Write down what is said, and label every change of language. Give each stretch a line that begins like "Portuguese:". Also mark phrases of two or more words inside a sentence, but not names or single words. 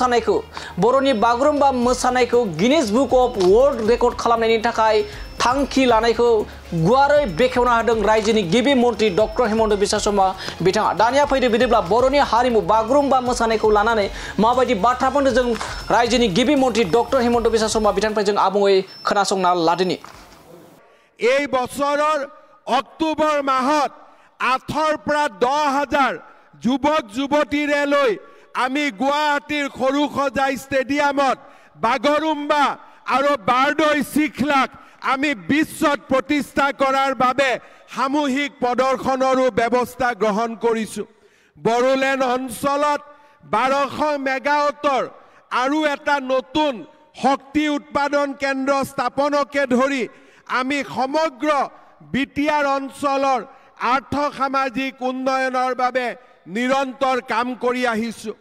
Bodo: मोसानायखौ गिनिस बुक अफ वर्ल्ड रेकर्ड खालामनायनि थाखाय थांखि लानायखौ गुवारै बेखेवना होदों रायजोनि गिबि मन्त्रि डक्टर हिमन्त बिश्व शर्मा बिथाङा दानिया फैदो बिदिब्ला बर'नि हारिमु बागुरुम्बा मोसानायखौ लानानै माबायदि बाथ्रा बुंदों जों रायजोनि गिबि मन्त्रि डक्टर हिमन्त बिश्व शर्मा बिथांनिफ्राय जों आबुङै खोनासंना लादिनि
Assamese: এই বছৰৰ অক্টোবৰ মাহত 8ৰ পৰা 10,000 যুৱক যুৱতীৰে লৈ আমি গুৱাহাটীৰ সৰুসজাই ষ্টেডিয়ামত বাগৰুম্বা আৰু বাৰদৈ শৃংখলাক আমি বিশ্বত প্ৰতিষ্ঠা কৰাৰ বাবে সামূহিক প্ৰদৰ্শনৰো ব্যৱস্থা গ্ৰহণ কৰিছো বড়োলেণ্ড অঞ্চলত 1200 মেগাৱাটৰ আৰু এটা নতুন শক্তি উৎপাদন কেন্দ্ৰ স্থাপনকে ধৰি আমি সমগ্ৰ বিটিআৰ অঞ্চলৰ আৰ্থ সামাজিক উন্নয়নৰ বাবে নিৰন্তৰ কাম কৰি আহিছো।